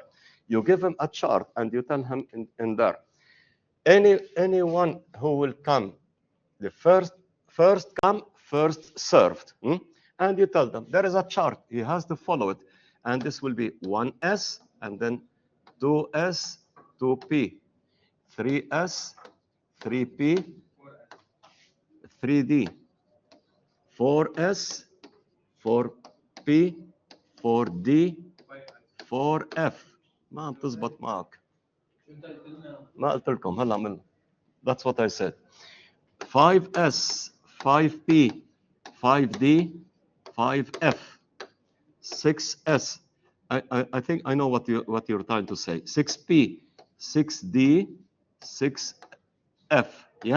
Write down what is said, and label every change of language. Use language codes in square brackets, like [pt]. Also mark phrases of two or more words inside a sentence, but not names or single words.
[en] You give him a chart and you tell him in there. Anyone who will come, the first come, first served. And you tell them, there is a chart, he has to follow it. And this will be 1S, and then 2S, 2P, 3S, 3P, 3D, 4S, 4P, 4D, 4F. [ar] ما عم تزبط معك. ما قلت لكم هلا عمل. [en] That's what I said. 5S, 5P, 5D, 5F, 6S. I think I know what you're trying to say. 6P, 6D, 6F. Yeah?